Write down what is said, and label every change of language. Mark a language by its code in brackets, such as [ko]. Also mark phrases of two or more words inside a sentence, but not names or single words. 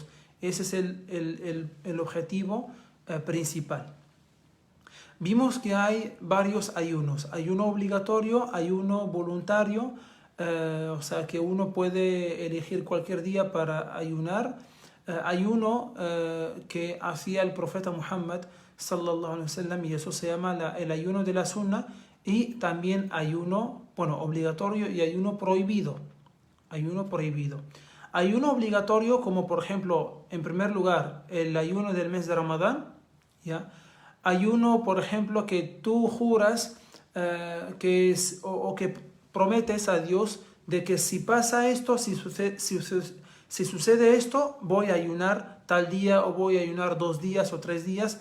[es] Ese es el objetivo principal. Vimos que hay varios ayunos: ayuno obligatorio, ayuno voluntario, que uno puede elegir cualquier día para ayunar, ayuno que hacía el profeta Muhammad [ar] صلى الله عليه وسلم, [es] y eso se llama el ayuno de la sunna, y también ayuno obligatorio y ayuno prohibido. Ayuno obligatorio, como por ejemplo, en primer lugar, el ayuno del mes de Ramadán, ¿ya? Ayuno, por ejemplo, que tú juras que prometes a Dios de que si pasa esto, si sucede esto, voy a ayunar tal día, o voy a ayunar 2 días o 3 días.